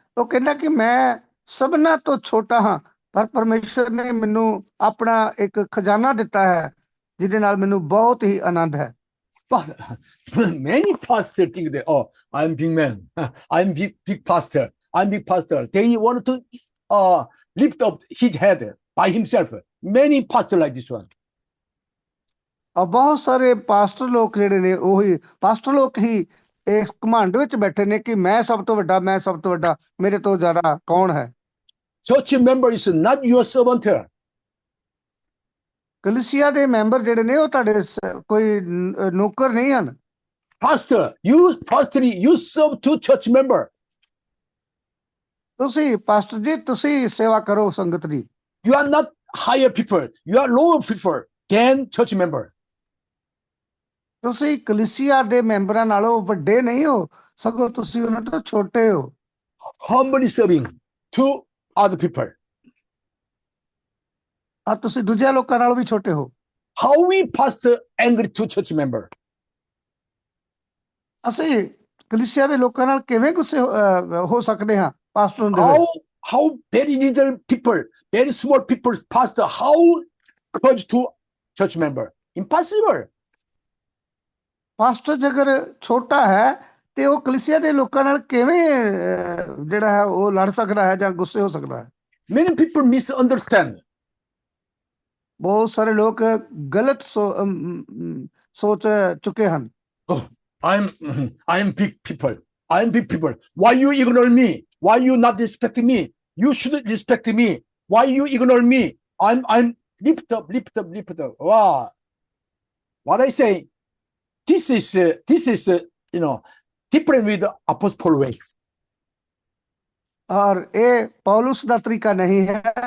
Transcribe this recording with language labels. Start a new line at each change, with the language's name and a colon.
Punjabi: ਉਹ ਕਹਿੰਦਾ ਕਿ ਮੈਂ ਸਭਨਾਂ ਤੋਂ ਛੋਟਾ ਹਾਂ, ਪਰ ਪਰਮੇਸ਼ਰ ਨੇ ਮੈਨੂੰ ਆਪਣਾ ਇੱਕ ਖਜ਼ਾਨਾ ਦਿੱਤਾ ਹੈ ਜਿਹਦੇ ਨਾਲ ਮੈਨੂੰ ਬਹੁਤ ਹੀ ਆਨੰਦ ਹੈ।
English: But many pastors think that, oh, I'm big man, I'm big pastor, I'm big pastor. They want to lift up his head by himself. Many pastors like this one.
Punjabi: ਔਰ ਬਹੁਤ ਸਾਰੇ ਪਾਸਟਰ ਲੋਕ ਜਿਹੜੇ ਨੇ, ਉਹੀ ਪਾਸਟਰ ਲੋਕ ਹੀ ਇਸ ਘਮੰਡ ਵਿੱਚ ਬੈਠੇ ਨੇ ਕਿ ਮੈਂ ਸਭ ਤੋਂ ਵੱਡਾ, ਮੈਂ ਸਭ ਤੋਂ ਵੱਡਾ, ਮੇਰੇ ਤੋਂ ਜ਼ਿਆਦਾ ਕੌਣ ਹੈ।
English: Church member is not your servant.
Punjabi: ਕਲੀਸਿਆ ਦੇ ਮੈਂਬਰ ਜਿਹੜੇ ਨੇ ਉਹ ਤੁਹਾਡੇ ਕੋਈ ਨੌਕਰ ਨਹੀਂ ਹਨ।
English: Pastor, you serve to church member.
Punjabi: ਤੁਸੀਂ ਪਾਸਟਰ ਜੀ, ਤੁਸੀਂ ਸੇਵਾ ਕਰੋ ਸੰਗਤ ਦੀ।
English: You are not higher people. You are lower people than church member.
Punjabi: ਤੁਸੀਂ ਕਲੀਸਿਆ ਦੇ ਮੈਂਬਰਾਂ ਨਾਲੋਂ ਵੱਡੇ ਨਹੀਂ ਹੋ, ਸਗੋਂ ਤੁਸੀਂ ਉਹਨਾਂ ਤੋਂ ਛੋਟੇ ਹੋ।
English: Humbly serving to other people.
Punjabi: ਔਰ ਤੁਸੀਂ ਦੂਜਿਆਂ ਲੋਕਾਂ ਨਾਲੋਂ ਵੀ ਛੋਟੇ ਹੋ।
English: How we pastor angry to church member?
Punjabi: ਅਸੀਂ ਕਲੀਸਿਆ ਦੇ ਲੋਕਾਂ ਨਾਲ ਕਿਵੇਂ ਗੁੱਸੇ ਹੋ ਸਕਦੇ ਹਾਂ ਪਾਸਟਰ ਹੁੰਦੇ ਹੋਏ?
English: How very little people, very small people pastor, how close to church member? Impossible.
Punjabi: Pastor ਜੇਕਰ ਛੋਟਾ ਹੈ ਤੇ ਉਹ ਕਲੀਸਿਆ ਦੇ ਲੋਕਾਂ ਨਾਲ ਕਿਵੇਂ ਜਿਹੜਾ ਹੈ ਉਹ ਲੜ ਸਕਦਾ ਹੈ ਜਾਂ ਗੁੱਸੇ ਹੋ ਸਕਦਾ ਹੈ?
English: Many people misunderstand.
Punjabi: ਬਹੁਤ ਸਾਰੇ ਲੋਕ ਗਲਤ ਸੋਚ ਚੁੱਕੇ ਹਨ।
English: Oh, I am big people. I am big people. Why you ignore me? Why you not respecting me? You should respect me. Why you ignore me? I'm lift up. Wow. What I say? This is different with Apostle Paul way.
Hindi: और ये पौलुस
Punjabi: ਦਾ ਤਰੀਕਾ ਨਹੀਂ ਹੈ।